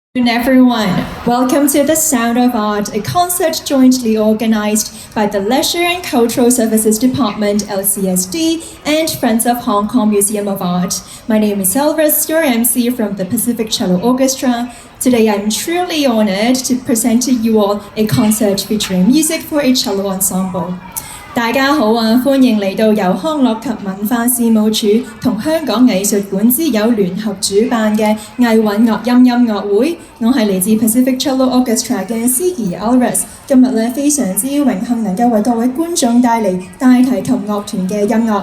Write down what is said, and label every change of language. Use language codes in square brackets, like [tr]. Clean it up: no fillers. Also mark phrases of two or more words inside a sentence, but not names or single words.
[en] Everyone, welcome to The Sound of Art, a concert jointly organized by the Leisure and Cultural Services Department, LCSD, and Friends of Hong Kong Museum of Art. My name is Elvis, your MC from the Pacific Cello Orchestra. Today I'm truly honored to present to you all a concert featuring music for a cello ensemble. [yue] 大家好啊！歡迎嚟到由康樂及文化事務署同香港藝術館之友聯合主辦嘅藝韻樂音樂會。我係嚟自 Pacific Cello Orchestra 嘅司儀 Elvis。今日非常之榮幸能夠為各位觀眾帶嚟大提琴樂團嘅音樂。